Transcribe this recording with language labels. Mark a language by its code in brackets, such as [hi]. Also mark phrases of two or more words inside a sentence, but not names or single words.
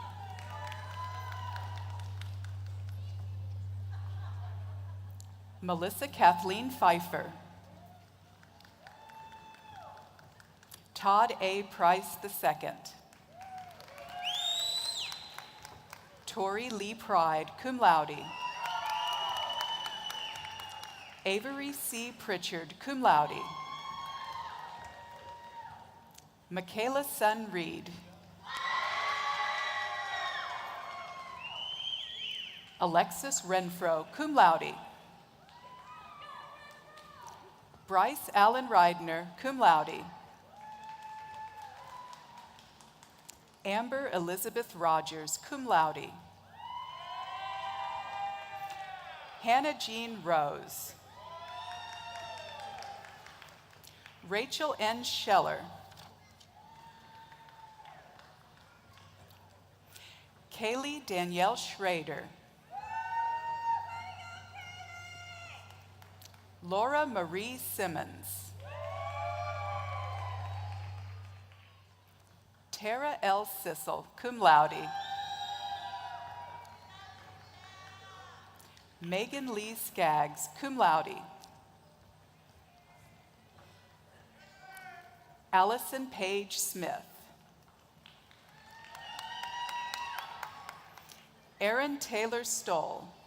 [en] Melissa Kathleen Pfeiffer. Todd A. Price II. Tori Lee Pride, [la] cum laude. [en] Avery C. Pritchard, [la] cum laude. [en] Michaela Sun Reed. Alexis Renfro, [la] cum laude. [en] Bryce Allen Reidner, [la] cum laude. [en] Amber Elizabeth Rogers, [la] cum laude. [en] Hannah Jean Rose. Rachel N. Scheller. Kaylee Danielle Schrader. Laura Marie Simmons. Tara L. [la] Sissel, cum laude. [en] Megan Lee Skaggs, [la] cum laude. [en] Allison Paige Smith. Erin Taylor Stoll.